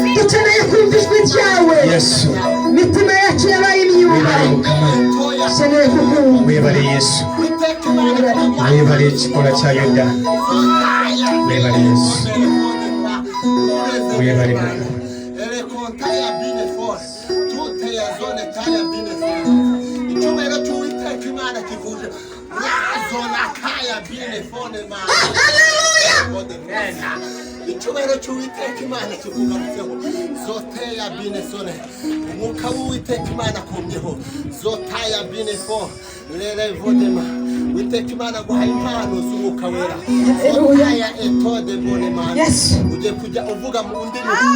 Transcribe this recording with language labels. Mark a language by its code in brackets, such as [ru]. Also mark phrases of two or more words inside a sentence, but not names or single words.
[lg] Yesu webale Yesu webale ekikola kya Yuda webale Yesu webale Mukama [rw] icyubahiro cy'Uwiteka Imana kivugaho zoteya bine sone umwuka w'Uwiteka Imana akomyeho zotaya bine fo lele vodema Uwiteka Imana guhaye impano z'umwuka wera zotaya etode bone mana ugiye kujya uvuga mu ndimi